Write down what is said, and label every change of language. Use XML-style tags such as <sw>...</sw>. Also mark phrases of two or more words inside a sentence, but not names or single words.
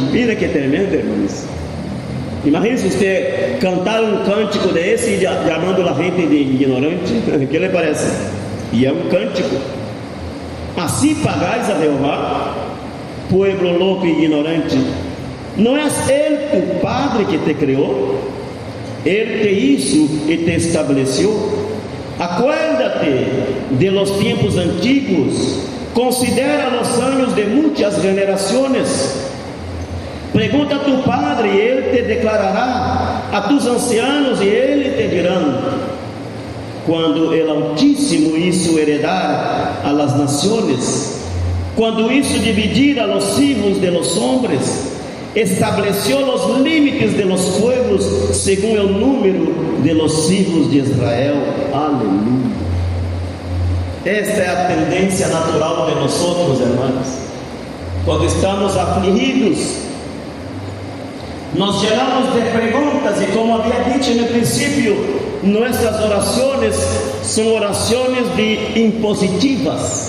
<es>Mira que tremendo,</es> <pt>irmãos. Imagina se você cantar um cântico desse e chamando a gente de ignorante. O que lhe parece? E é um cântico. Assim pagais a Jeová, povo louco e ignorante. Não é Ele tu Padre que te criou? Ele te hizo e te estabeleceu.</pt> <es>Acuérdate de los tiempos antigos, considera los años de</es> <pt>muitas gerações. Pergunta</pt> <es>a tu Padre</es> <pt>e Ele te declarará,</pt> <es>a tus ancianos</es> <pt>e Ele te dirão.</pt> <es>Quando el Altíssimo hizo heredar a las naciones, quando hizo dividir a los hijos de los hombres, estableció los límites de los pueblos según el número de los hijos de Israel. Aleluya.</es> <pt>Esta é a tendência natural de nós, hermanos. Quando estamos afligidos,</pt> <es>nos llenamos</es> <pt>de perguntas, e como havia dito no princípio, nossas orações são orações impositivas.</pt>